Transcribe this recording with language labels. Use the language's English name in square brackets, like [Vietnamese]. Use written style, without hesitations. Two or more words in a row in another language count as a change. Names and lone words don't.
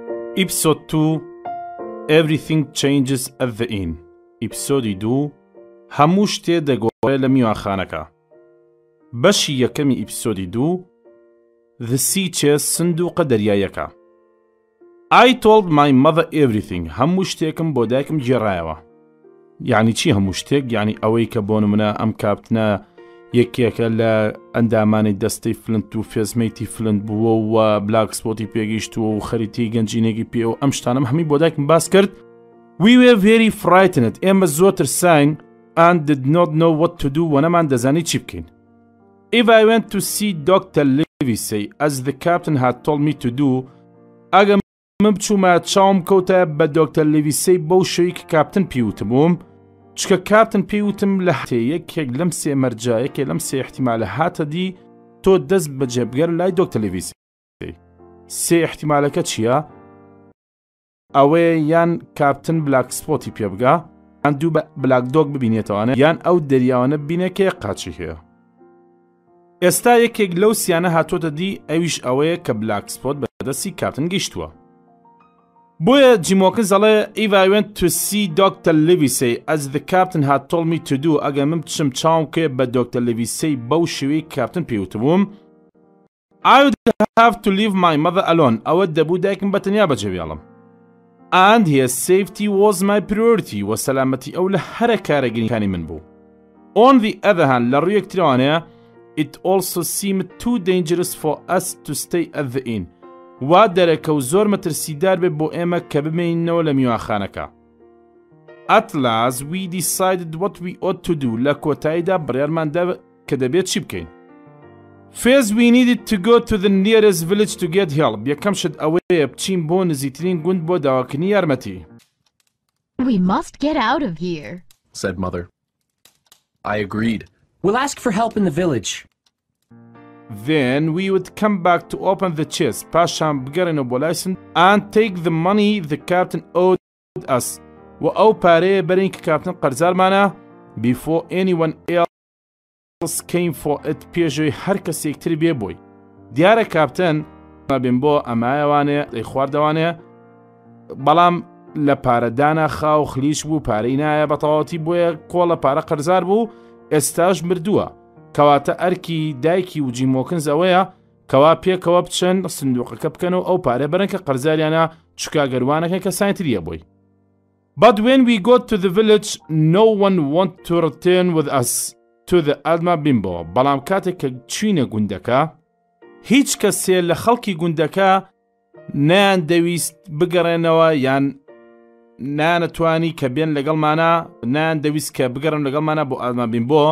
[English] Episode 2 Everything Changes at the Inn. [Central Kurdish] Episode 2 هەموو شتێ دەگۆڕێ لە میوانخانەکە. بەشی یەکەمی ئیپسۆدی 2 The Sea Chest سندوقە دەریایەکە. [English] I told my mother everything. [Central Kurdish] هەموو شتێکم بۆ دایکم گێڕایەوە. یعنی چی هەموو شتێک؟ یعنی ئەوەی کە بۆ نمونە ئەم کاپتنە یەکێکە لە ئەندامانی دەستەی فلنت و فێزمەیتی فلنت بووە و بلاک سپۆتی پێگەیشتووە و خەریتی گەنجینێکی پێ و ئەم شتانم هەمی بۆ دایکم باس کرد. [English] We were very frightened. [Central Kurdish] ئێمە زۆر ترساین [English] and did not know what to do [Central Kurdish] و نەمان دەزانی چی بکەین. [English] If I went to see Dr. Livesey as the captain had told me to do, [Central Kurdish] ئەگە من بچوومە چاوم کەوتە بە دۆکتەر لیڤیسەی بەو شەوەی کە کاپتن پێوتبووم، چکە کاپتن پێوتم لە یەکێک لەم سێ مەرجە یەکێ لەم سێ احتیمالە هاتە دی تۆ دەست بەجێبگەر لای دۆکتەر لیڤیسی. سێ احتیمالەکە چییە؟ ئەوەیە یان کاپتن بلاک سپۆتی پێ بگا، یان دوو بلاک دۆگ ببینێتەوانە، یان ئەو دەریاوانە ببینێ کە یەک قاچی هەیە. ئێستا یەکێک لەو سیانە هاتۆتە دی، ئەویش ئەوەیە کە بلاک سپۆت بەدەستی کاپتن گەیشتووە. بۆیە جیمۆکن زەڵێ [English] If I went to see Dr. Livesey as the captain had told me to do, [Central Kurdish] ئەگە من بچم چاوم کێ بە دۆکتەر لیڤیسەی بەو شێوەی کاپتن پێوتبووم، [English] I would have to leave my mother alone. [Central Kurdish] ئەوە دەبوو دایکم بەتەنیا بەجێبێڵم. [English] And his safety was my priority. [Central Kurdish] و سەلامەتی ئەو لە هەرە کارەگرینەکانی من بوو. [English] On the other hand, [Central Kurdish] لە ڕوویەک ترەوانەیە [English] it also seemed too dangerous for us to stay at the inn. [Central Kurdish] وا دەرەکە و زۆر مەترسیدار بێ بۆ ئێمە کە بمێنینەوە لە میوانخانەکە. [English] At last we decided what we ought to do. [Central Kurdish] لە کۆتاییدا بڕیارماندا کە دەبێت چی بکەین. [English] First we needed to go to the nearest village to get help. [Central Kurdish] یەکەم شت ئەوەیە بچین بۆ نزیکترین گوند بۆ داواکردنی یارمەتی. [English] We must get out of here, said Mother. I agreed. We'll ask for help in the village. Then we would come back to open the chest. [Central Kurdish] پاشان بگەڕێنەوە بۆ لایسن [English] and take the money the captain owed us. [Central Kurdish] و ئەو پارەیە بەرین کە کاپتن قەرزارمانە [English] before anyone else came for it. [Central Kurdish] پێشەوەی هەر کەسێکتر بێ بۆی. دیارە کاپتن بێن بۆ ئەمایەوانێ دەی خواردەوانێ، بەڵام لە پارەدانا خاو خلیش بوو، پارەی نایە بە تەواوەتی، بۆیە کۆڵە پارە قەرزار بوو، ئێستاش مردووە. کەواتە ئەرکی دایکی و جیمۆکنز ئەوەیە کەوا پێکەوە بچن سندوقەکە بکەنەوە ئەو پارێ بەرن کە قەرزاریانە چکاگەروانەکە کە ساینتریە بۆی. [English] But when we got to the village, no one wanted to return with us to the Alma Bimbo. [Central Kurdish] بەڵام کاتێک کە چوینە گوندەکە، هیچ کەسێ لە خەڵکی گوندەکە نەیان دەویست بگەڕێنەوە یان نانەتوانی کە بێن لەگەڵمانە، نان دەویست کە بگەڕن لەگەڵمانە بۆ ئالما بیمبۆ.